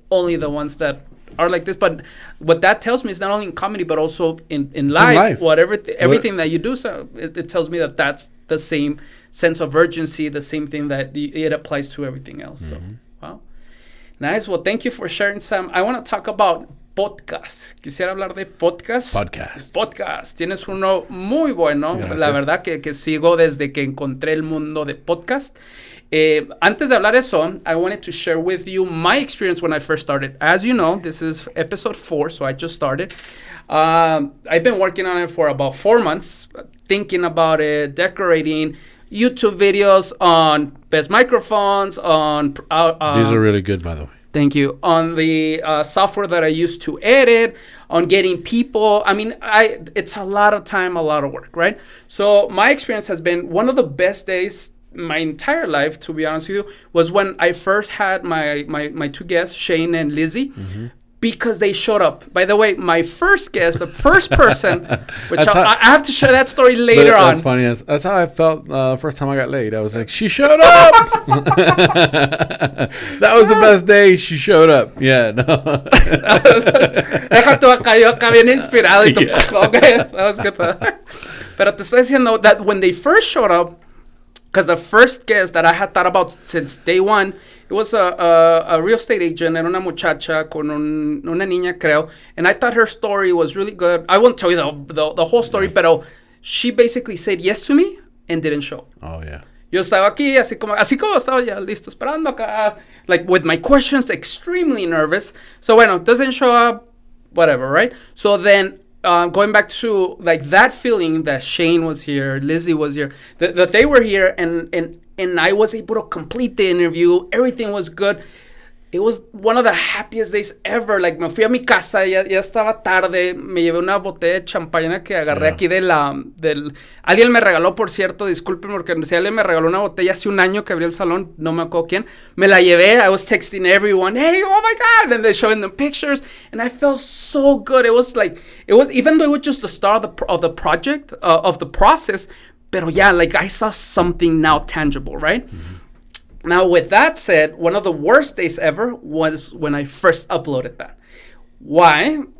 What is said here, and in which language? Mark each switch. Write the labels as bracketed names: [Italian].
[English] Only the ones that are like this. But what that tells me is not only in comedy, but also in life. Whatever, everything that you do. So it tells me that that's the same sense of urgency, the same thing that it applies to everything else. So, wow. Nice. Well, thank you for sharing, Sam. I want to talk about podcast. [Spanish] Quisiera hablar de podcast. Podcast. Tienes uno muy bueno. Gracias. La verdad que sigo desde que encontré el mundo de podcast. Antes de hablar eso, [English] I wanted to share with you my experience when I first started. As you know, this is episode 4, so I just started. I've been working on it for about 4 months, thinking about it, decorating YouTube videos on best microphones, on... These are really good, by the way. Thank you. On the software that I use to edit, on getting people. I mean, it's a lot of time, a lot of work, right? So my experience has been one of the best days my entire life, to be honest with you, was when I first had my two guests, Shane and Lizzie. Because they showed up. By the way, my first guest, the first person, which I have to share that story later on. That's funny. That's how I felt the first time I got laid. I was like, she showed up. That was the best day. She showed up. Yeah, no. [Spanish] Deja tú acá, yo acá bien inspirado. Y tú, [English] okay, that was good. [Spanish] Pero te estoy diciendo [English] that when they first showed up, because the first guest that I had thought about since day one, it was a real estate agent, [Spanish] era una muchacha con una niña, creo. [English] And I thought her story was really good. I won't tell you the whole story, pero she basically said yes to me and didn't show. Oh, yeah. [Spanish] Yo estaba aquí, así como estaba ya listo, esperando acá, [English] like with my questions, extremely nervous. So, bueno, doesn't show up, whatever, right? So then, going back to like that feeling that Shane was here, Lizzie was here, that they were here, and I was able to complete the interview. Everything was good. It was one of the happiest days ever. [Spanish] Like, me fui a mi casa, ya estaba tarde, me llevé una botella de champaña que agarré aquí alguien me regaló, por cierto, disculpen, porque si alguien me regaló una botella hace un año que abrí el salón, no me acuerdo quién, me la llevé. [English] I was texting everyone, hey, oh my God, and they're showing them pictures, and I felt so good. It was even though it was just the start of the project, of the process, pero yeah, like I saw something now tangible, right? Mm-hmm. Now, with that said, one of the worst days ever was when I first uploaded that. Why?